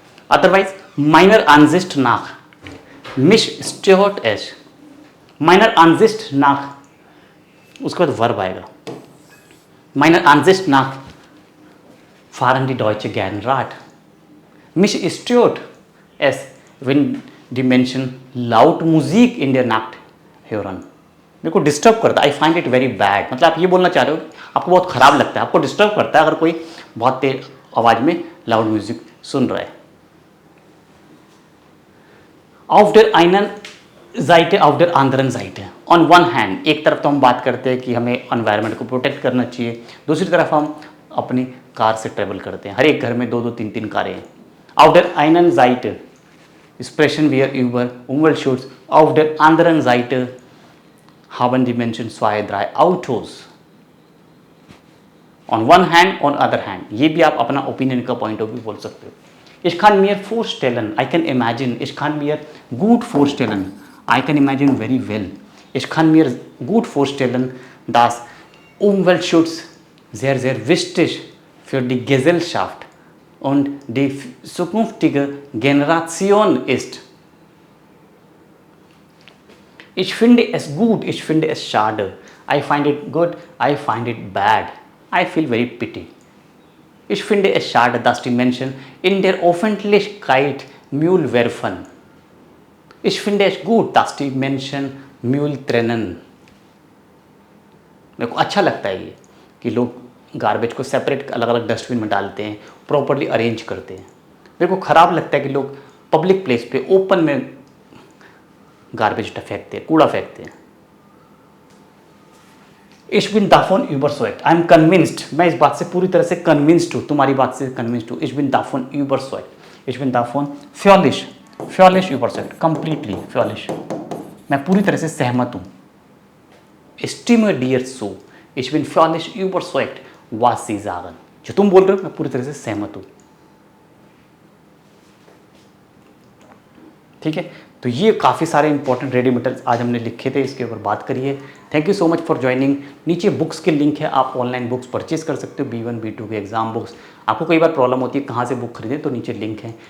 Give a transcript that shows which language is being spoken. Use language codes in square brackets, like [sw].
[en] Otherwise, [de] meiner Ansicht nach, mich stört es, meiner Ansicht nach, [hi] उसके बाद verb आएगा। [de] meiner Ansicht nach fahren die Deutsche gern Rad। mich stört es, wenn die Menschen laut Musik in der Nacht hören। [hi] मेरे को disturb करता है, [en] I find it very bad. [hi] मतलब आप ये बोलना चाह रहे हो आपको बहुत ख़राब लगता है, आपको डिस्टर्ब करता है अगर कोई बहुत तेज आवाज़ में लाउड म्यूजिक सुन रहा है। [de] auf der einen Seite, auf der anderen Seite, [en] on one hand, [hi] एक तरफ तो हम बात करते हैं कि हमें एनवायरनमेंट को प्रोटेक्ट करना चाहिए, दूसरी तरफ हम अपनी कार से ट्रेवल करते हैं। हर एक घर में 2-2 3-3 कारें हैं। [de] auf der einen Seite sprechen wir über Umweltschutz, auf der anderen Seite haben die Menschen 2-3 Autos। [en] on one hand, on other hand, [hi] ये भी आप अपना ओपिनियन का पॉइंट ऑफ व्यू बोल सकते हो। [de] Ich kann mir vorstellen, [en] I can imagine, [de] ich kann mir gut vorstellen, [en] I can imagine very well, [de] ich kann mir gut vorstellen, dass Umweltschutz sehr, sehr wichtig für die Gesellschaft und die zukünftige Generation ist। Ich finde es gut, ich finde es schade, [en] I find it good, I find it bad, I feel very pity। [de] Ich finde es schade, dass die Menschen in der Öffentlichkeit Müll werfen। Ich finde es gut, dass die Menschen Müll trennen। [hi] मेरे को अच्छा लगता है ये कि लोग garbage को separate अलग अलग डस्टबिन में डालते हैं, प्रॉपरली अरेंज करते हैं। मेरे को ख़राब लगता है कि लोग पब्लिक प्लेस पे ओपन में गार्बेज फेंकते हैं, कूड़ा फेंकते हैं। [de] Ich bin davon überzeugt. [en] I am convinced. [hi] मैं इस बात से पूरी तरह से convinced हूँ, तुम्हारी बात से convinced हूँ. [de] Ich bin davon überzeugt. Ich bin davon völlig, völlig überzeugt. [en] Completely [hi] völlig. मैं पूरी तरह से सहमत हूँ. [de] Stimme dir zu. Ich bin völlig überzeugt, was Sie sagen. [hi] जो तुम बोल रहे हो मैं पूरी तरह से सहमत हूँ. ठीक है, तो ये काफ़ी सारे इंपॉर्टेंट रेडी मटेरियल्स आज हमने लिखे थे, इसके ऊपर बात करिए. Thank you so much for joining. नीचे बुक्स के लिंक है, आप ऑनलाइन बुक्स परचेज कर सकते हो. B1 B2 के एग्जाम बुक्स. आपको कई बार प्रॉब्लम होती है कहाँ से बुक खरीदें, तो नीचे लिंक है.